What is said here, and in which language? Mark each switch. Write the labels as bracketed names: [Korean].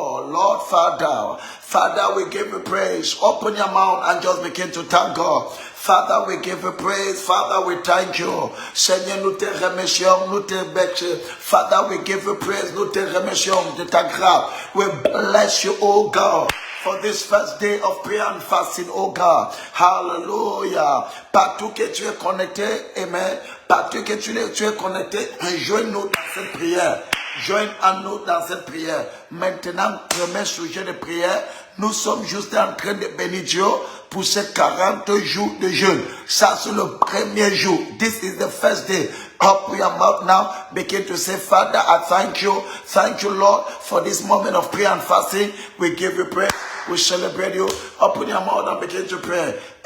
[English] Lord, Father, we give you praise. Open your mouth and just begin to thank God. Father, we give you praise. Father, we thank you. [French] Seigneur, nous te remercions, nous te bénissons. [English] Father, we give you praise. [French] Nous te remercions de ta grâce. [English] We bless you, oh God, for this first day of prayer and fasting, oh God. [French] Hallelujah. Partout que tu es connecté, amen. Partout que tu es connecté, joins-nous dans cette prière. Joins à nous dans cette prière. Maintenant, premier sujet de prière, nous sommes juste en train de bénir Dieu pour ces 40 jours de jeûne. Ça, c'est le premier jour. [English] This is the first day. Open your mouth now. Begin to say, Father, I thank you. Thank you, Lord, for this moment of prayer and fasting. We give you praise. We celebrate you. Open your mouth and begin to pray.